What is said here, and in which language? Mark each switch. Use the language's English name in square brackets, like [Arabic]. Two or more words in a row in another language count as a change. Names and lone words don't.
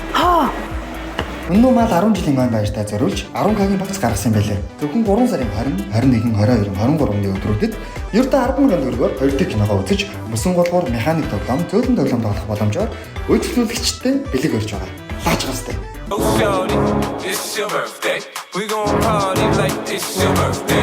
[Mongolian] Өнөө мал 10 жилийн ойн баяртаа зориулж 10,000-ийн багц гаргасан байлээ. Зөвхөн 3 сарын 20, 21, 22, 23-ны өдрүүдэд ердөө 10,000 төгрөгөөр 2 дахь киногоо үзэж мөсөн голгоор механик тоглоом, зөөлөн тоглоом тоглох боломжоор үйлчлүүлэгчтэй бэлэг өрж байгаа. Лаач гастай. [English] Oh, shorty, it's your birthday. We gon' party like it's your birthday.